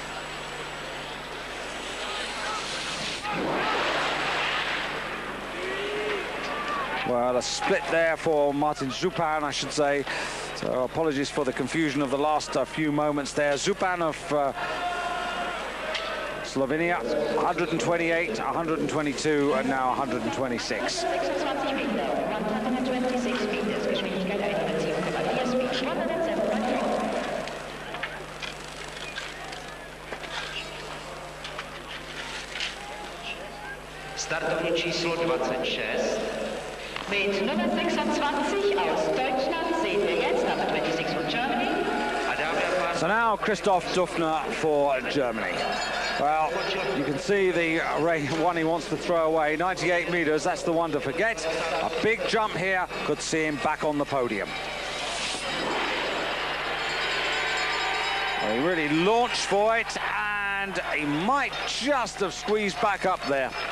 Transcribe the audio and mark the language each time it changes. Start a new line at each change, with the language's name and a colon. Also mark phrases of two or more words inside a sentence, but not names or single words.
English: Well, a split there for Martin Zupan, I should say. So apologies for the confusion of the last few moments there. Zupan of Slovenia, 128, 122, and now 126.
Czech: Startovní číslo 26.
German: Mit Nummer 26 aus Deutschland sehen wir jetzt
English: number 26 from Germany. So now Christoph Dufner for Germany. Well, you can see the one he wants to throw away, 98 meters, that's the one to forget. A big jump here could see him back on the podium. Well, he really launched for it, and he might just have squeezed back up there.